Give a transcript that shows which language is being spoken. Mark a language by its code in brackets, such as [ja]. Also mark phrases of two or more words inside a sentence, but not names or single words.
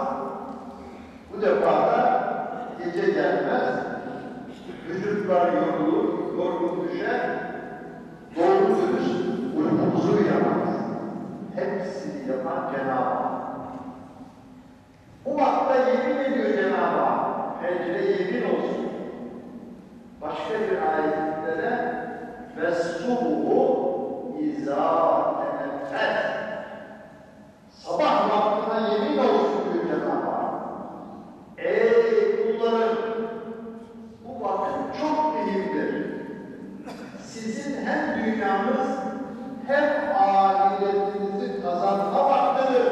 [tr] Bu defa da gece gelmez, vücutlar yorulur, yorgun düşer, doğru dürüst uykumuzu uyamaz. Hepsini yapan Cenab-ı Hak. Bu vakta yemin ediyor Cenab-ı Hak. Hecre yemin olsun. Başka bir ayetinde de [ar] وَالصُّبُهُ اِذَا تَنَفَّسَ [tr] sabah vaktine yemin olsun diyor Cenab-ı Hak. Ey kullarım! Bu vakit çok mühimdir. Sizin hem dünyanız hem ahiretinizi kazanma vaktidir.